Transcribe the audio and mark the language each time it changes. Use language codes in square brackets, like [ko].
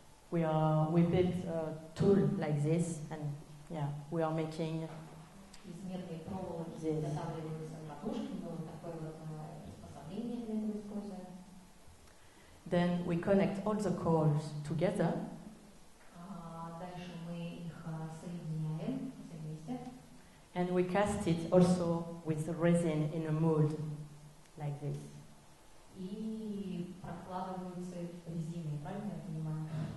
[en] We built a tool like this, and we are making. [ru] Из медной проволоки изготавливаются катушки, но вот такое вот приспособление для этого используем. [en] Then we connect all the coils together. [ru] Дальше мы их соединяем все вместе. [en] And we cast it also with the resin in a mold, like this. [ru] И прокладываются резиной, правильно я понимаю?